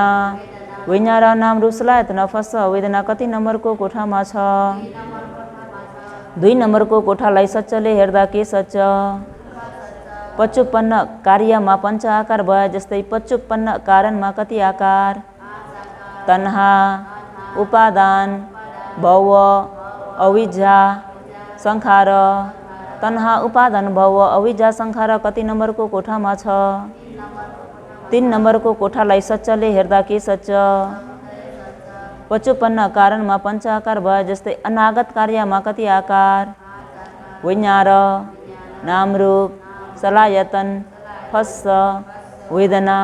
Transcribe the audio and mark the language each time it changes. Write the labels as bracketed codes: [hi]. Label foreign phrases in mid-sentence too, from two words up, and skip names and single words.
[pi] विन्यार नाम रूप सलायतन फस्स वेदना [ne] कति नम्बरको कोठामा छ? 2 नम्बरको कोठालाई सच्चले हेर्दा के सच्च? पच्चुपन्न कार्यमा पञ्च आकार भए जस्तै पच्चुपन्न कारणमा कति आकार? [pi] तन्हा उपादान भव अविद्या संखार। तन्हा उपादान भव अविद्या संखार [ne] कति नम्बरको कोठामा छ? 3 नम्बरको कोठालाई सच्चले हेर्दा के सच्च? पच्चुपन्न कारणमा पञ्च आकार भए जस्तै अनागत कार्यमा कति आकार? [pi] विन्यार नाम रूप सलायतन फस्स वेदना।